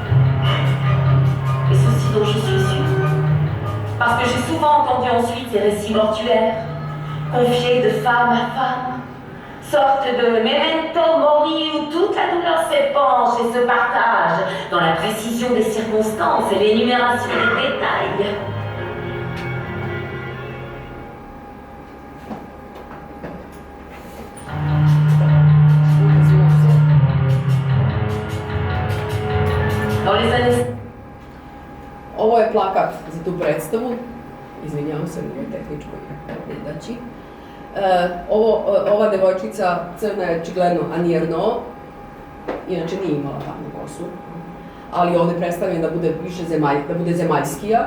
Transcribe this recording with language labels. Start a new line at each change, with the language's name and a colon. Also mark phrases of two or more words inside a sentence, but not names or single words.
French: Et ceci dont je suis sûre. Parce que j'ai souvent entendu ensuite ces récits mortuaires, confiés de femme à femme, sorte de memento mori où toute la douleur s'épanche et se partage dans la précision des circonstances et l'énumération des détails. Dans les années...
Serbian: Ovo je plakat za tu predstavu, izvinjavam se, ovo je tehničko nedaći. Ova devojčica crna je očigledno Annie Ernaux, inače nije imala tamnu kosu, ali ovde predstavljena da bude više da bude zemaljskija.